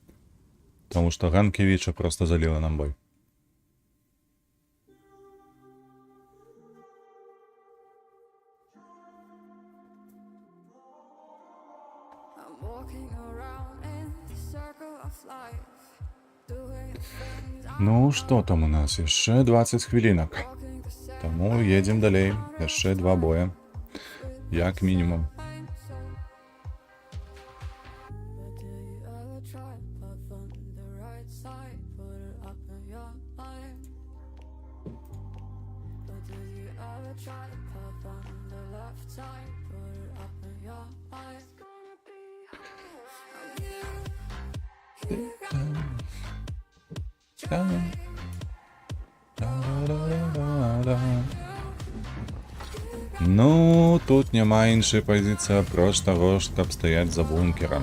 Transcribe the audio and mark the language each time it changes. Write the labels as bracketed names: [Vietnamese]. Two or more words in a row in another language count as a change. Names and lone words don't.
[Belarusian] Таму што Ганкевіча проста заліла нам бой. [English] I'm walking around in the circle of life, doing things I [Belarusian] Ну, што там у нас? Яшчэ 20 хвілінак. [English] walking the same [Belarusian] Таму едзем далей. Яшчэ 2 боя. Як мінімум. [English] But do you ever try puff on the right side, put it up in your mind? But do you ever try puff on the left side, put it up in your mind? It's gonna be [Belarusian] Ну, тут няма іншай пазіцыі апроч таго, каб стаяць за бункерам.